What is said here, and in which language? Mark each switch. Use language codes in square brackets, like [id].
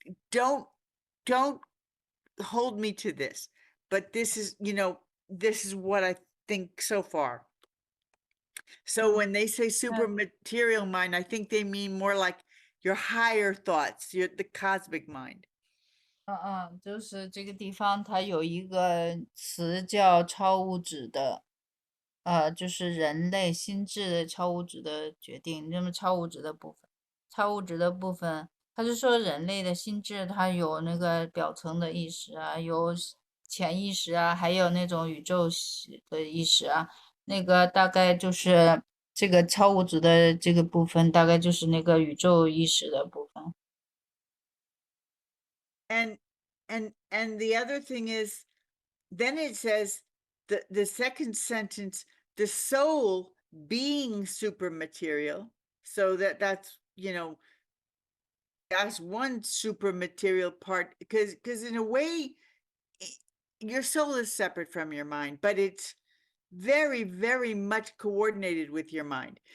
[en] Don't hold me to this, but this is what I think so far. So when they say super material mind, I think they mean more like your higher thoughts, the cosmic mind. [zh] 就是这个地方它有一个词叫超物质的，就是人类心智的超物质的决定。那么超物质的部分，它是说人类的心智它有那个表层的意识啊，有潜意识啊，还有那种宇宙的意识啊。那个大概就是这个超物质的这个部分，大概就是那个宇宙意识的部分。 [en] And the other thing is, then it says the second sentence, the soul being super material. So that's that's one super material part, because in a way your soul is separate from your mind, but it's very, very much coordinated with your mind.